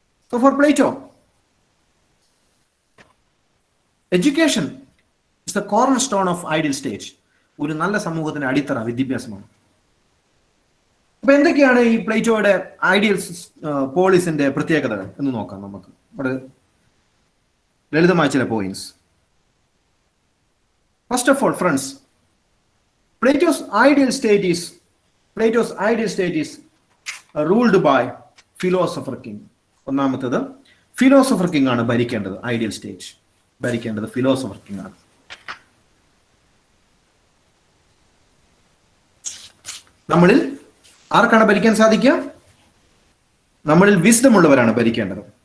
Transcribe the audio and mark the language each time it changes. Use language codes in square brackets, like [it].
[en] So for Plato, education is the cornerstone of ideal state. [ml] ഒരു നല്ല സമൂഹത്തിന്റെ അടിത്തറ വിദ്യാഭ്യാസമാണ്. അപ്പൊ എന്തൊക്കെയാണ് ഈ പ്ലേറ്റോയുടെ ഐഡിയൽ പോളിസിന്റെ പ്രത്യേകതകൾ എന്ന് നോക്കാം നമുക്ക്. അവിടെ ലളിതമായ ചില points. [en] First of all friends, Plato's ideal state is Plato's ideal state is ruled by philosopher king. [ml] ഒന്നാമത്തേത് ഫിലോസഫർ കിങ് ആണ് ഭരിക്കേണ്ടത്. ഐഡിയൽ സ്റ്റേറ്റ് ഭരിക്കേണ്ടത് ഫിലോസഫർ കിങ് ആണ്. നമ്മളിൽ ആർക്കാണ് ഭരിക്കാൻ സാധിക്കുക? നമ്മളിൽ വിസ്ഡം ഉള്ളവരാണ് ഭരിക്കേണ്ടത്.